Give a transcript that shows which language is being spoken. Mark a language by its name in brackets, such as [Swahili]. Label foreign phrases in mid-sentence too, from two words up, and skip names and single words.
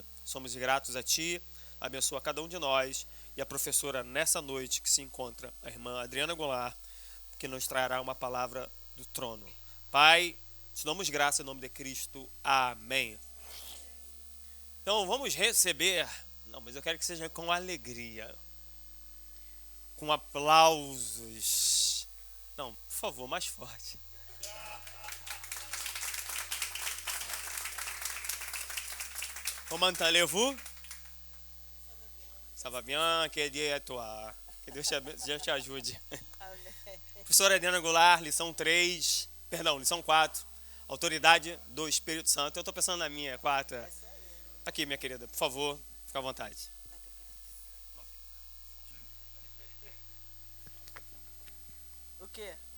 [Portuguese] Somos gratos a Ti, abençoa cada um de nós e a professora nessa noite que se encontra, a irmã Adriana Goulart, que nos trará uma palavra do trono. Pai, te damos graça em nome de Cristo. Amém. Então vamos receber, mas eu quero que seja com alegria, com aplausos. Por favor, mais forte. [French] Comment allez-vous? Ça va bien, que Dieu est toi. [Portuguese] Que Deus te ajude. Professora Adriana Goulart, lição 4. Autoridade do Espírito Santo. Eu estou pensando na minha, 4. Aqui, minha querida, por favor, fica à vontade. O quê?